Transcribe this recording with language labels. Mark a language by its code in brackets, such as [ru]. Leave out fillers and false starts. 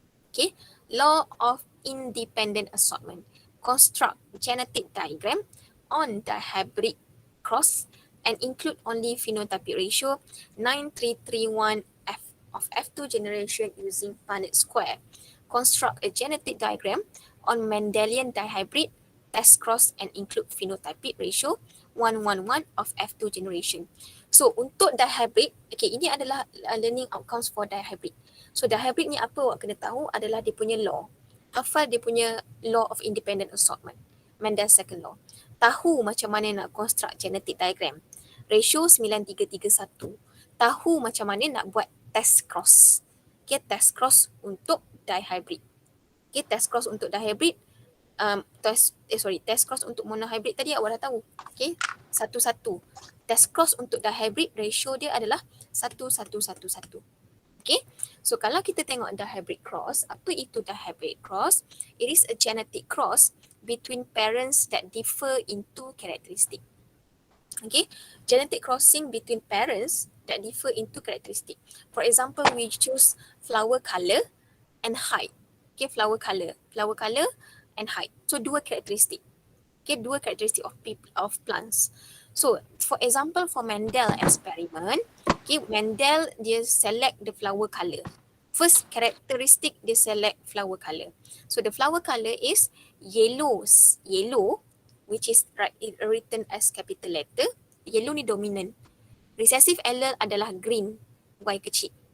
[en] Okay, law of independent assortment. Construct genetic diagram on dihybrid cross and include only phenotypic ratio 9:3:1 of F2 generation using Punnett square. Construct a genetic diagram on Mendelian dihybrid test cross and include phenotypic ratio 1:1 of F2 generation. [ms] So untuk dihybrid, okay, ini adalah [en] learning outcomes for dihybrid. [ms] So dihybrid ni apa awak kena tahu adalah dia punya law. Hafal dia punya [en] law of independent assortment. Mendel's second law. [ms] Tahu macam mana nak [en] construct genetic diagram. [ms] Ratio 9331. Tahu macam mana nak buat test cross. Okay, test cross untuk dihybrid. Okay, test cross untuk dihybrid. Test cross untuk monohybrid tadi awak dah tahu. [en] Okay, 1:1. [ms] Test cross untuk dihybrid ratio dia adalah 1:1:1:1. Okay, so kalau kita tengok dihybrid cross, apa itu dihybrid cross? [en] It is a genetic cross between parents that differ in two characteristics. Okay, genetic crossing between parents that differ in two characteristics. For example, we choose flower color and height. Okay, flower color and height. [ms] So dua karakteristik. Okay, dua karakteristik [en] of plants. So for example, for Mendel experiment, okay, Mendel dia select the flower color. First characteristic dia select flower color. So the flower color is yellow, which is written as capital letter. [ms] Yellow ni dominant. Recessive allele adalah green, Y kecil.